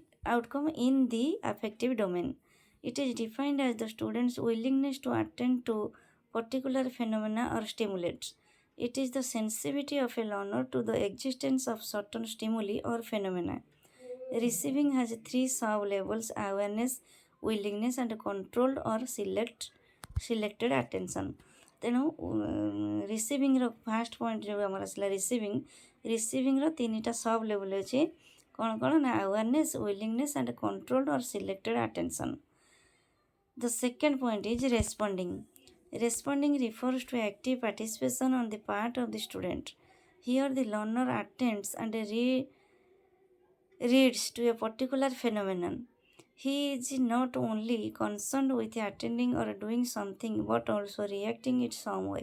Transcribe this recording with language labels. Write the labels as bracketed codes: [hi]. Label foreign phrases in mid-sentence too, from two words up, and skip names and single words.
[en] Outcome in the affective domain. It is defined as the student's willingness to attend to particular phenomena or stimulates. It is the sensitivity of a learner to the existence of certain stimuli or phenomena. Receiving has three sub-levels: awareness, willingness, and controlled or selected attention. ତେଣୁ receiving first point [or] ଯେଉଁ ଆମର ଆସିଲା [en] ରିସିଭିଂର ତିନିଟା sub level [or] ଅଛି କ'ଣ କ'ଣ ନା [en] awareness, willingness and controlled or selected attention. The second point is responding. Responding refers to active participation on the part of the student. Here the learner attends and reads to a particular phenomenon. He is not only concerned with attending or doing something but also reacting in some way.